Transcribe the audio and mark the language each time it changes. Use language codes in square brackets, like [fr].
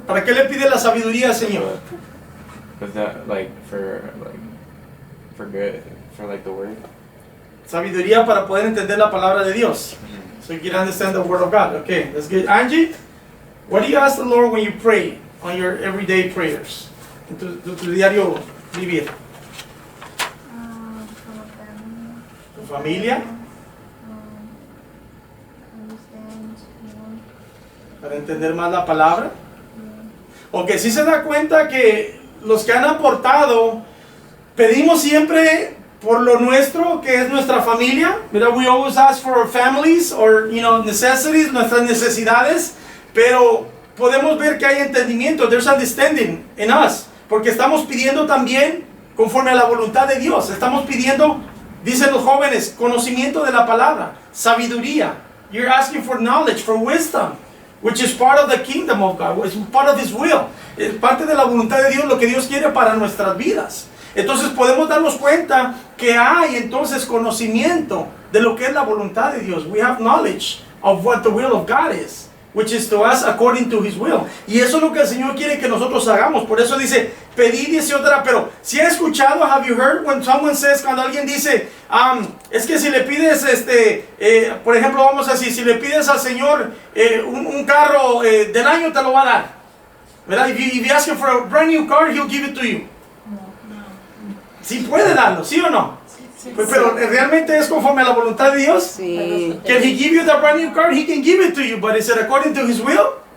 [es] ¿Para qué le pide la sabiduría al Señor? [en] With that, like for good, for like the word. [es] Sabiduría para poder entender la palabra de Dios. [en] So you can understand the word of God. Okay, that's good. Angie, what do you ask the Lord when you pray on your everyday prayers? [es] En tu diario vivir. [en] For my family. [es] Tu familia, [en] Understand, [es] para entender más la palabra. Ok, si se da cuenta que los que han aportado, pedimos siempre por lo nuestro, que es nuestra familia. Mira, [en] we always ask for our families or, necessities, [es] nuestras necesidades, pero podemos ver que hay entendimiento, [en] there's understanding in us, [es] porque estamos pidiendo también conforme a la voluntad de Dios. Estamos pidiendo, dicen los jóvenes, conocimiento de la palabra, sabiduría. [en] You're asking for knowledge, for wisdom, which is part of the kingdom of God, it's part of His will. [es] Es parte de la voluntad de Dios, lo que Dios quiere para nuestras vidas. Entonces podemos darnos cuenta que hay entonces conocimiento de lo que es la voluntad de Dios. [en] We have knowledge of what the will of God is, which is to us according to His will. [es] Y eso es lo que el Señor quiere que nosotros hagamos. Por eso dice, pedid y se os dará. Pero si ha escuchado, [en] have you heard when someone says, [es] cuando alguien dice, es que si le pides, por ejemplo, vamos a decir, si le pides al Señor un carro del año, te lo va a dar, ¿verdad? [en] If you ask Him for a brand new car, He'll give it to you. [es] Sí puede darlo, ¿sí o no? Pero realmente es conforme a la voluntad de Dios. Sí. [en] Can He give you the brand new car? He can give it to you, but is it according to His will?